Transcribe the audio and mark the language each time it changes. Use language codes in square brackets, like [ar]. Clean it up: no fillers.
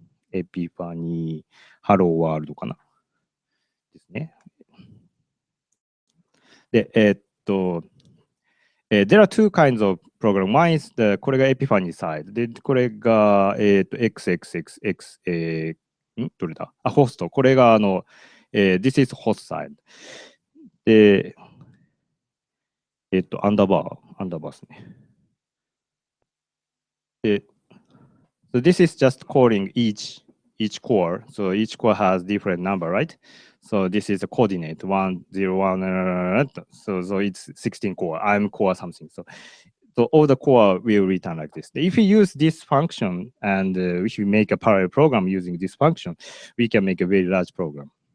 [ja] エピファニー、ハローワールドかなですね。 [en] で、there are two kinds of program. One is the [ja] これが Epiphany side で、これが、XXXX、どれだホスト。これが [en] this is host side [ja] で、アンダーバーですね。 [en] で、so this is just calling each core. So each core has different number, right? So this is a coordinate 1, 0, 1, so it's 16 core. I'm core something. So all the core will return like this. If we use this function and if we make a parallel program using this function, we can make a very large program.